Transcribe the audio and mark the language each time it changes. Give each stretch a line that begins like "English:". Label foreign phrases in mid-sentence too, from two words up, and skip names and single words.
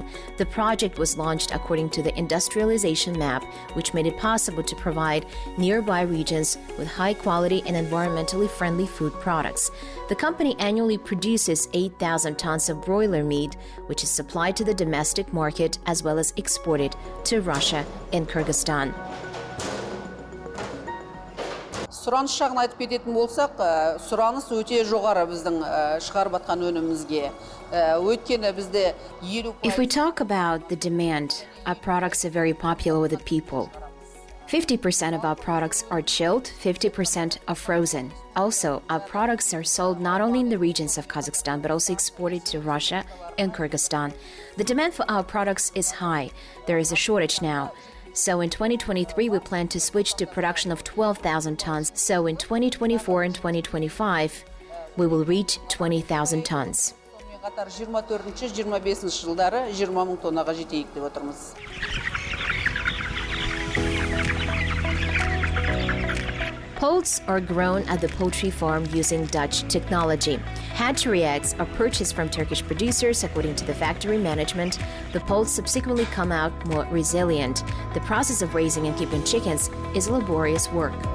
English: The project was launched according to the industrialization map, which made it possible to provide nearby regions with high-quality and environmentally friendly food products. The company annually produces 8,000 tons of broiler meat, which is supplied to the domestic market as well as exported to Russia and Kyrgyzstan.
Kazakh: Сұраныс жағын айтып кететін болсақ, сұраныс өте жоғары біздің шығарып жатқан өнімімізге. Өйткені бізде 50%.
English: If we talk about the demand, our products are very popular with the people. 50% of our products are chilled, 50% are frozen. Also, our products are sold not only in the regions of Kazakhstan, but also exported to Russia and Kyrgyzstan. The demand for our products is high. There is a shortage now. So in 2023, we plan to switch to production of 12,000 tons. So in 2024 and 2025, we will reach 20,000 tons.
Kazakh: 24-25 жылдары 20 мың тоннаға жетейік деп отырмыз.
English: Poults are grown at the poultry farm using Dutch technology. Hatchery eggs are purchased from Turkish producers according to the factory management. The poults subsequently come out more resilient. The process of raising and keeping chickens is laborious work.